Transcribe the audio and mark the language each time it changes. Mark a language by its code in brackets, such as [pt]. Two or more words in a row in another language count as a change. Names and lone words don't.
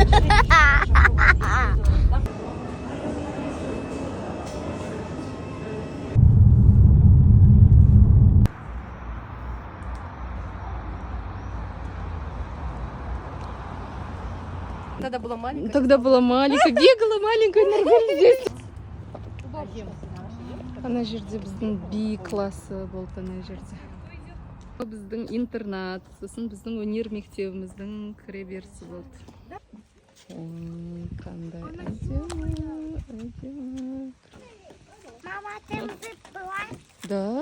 [ru] Тогда была маленькая. Бегала маленькая, нормально здесь. [kk] Ана жерде біздің би классы болды ана жерде. Біздің интернат, сосын біздің өнер мектебіміздің кіреберісі болды. Қандай әдемі. [ru] Мама, ты в рыб была? Да.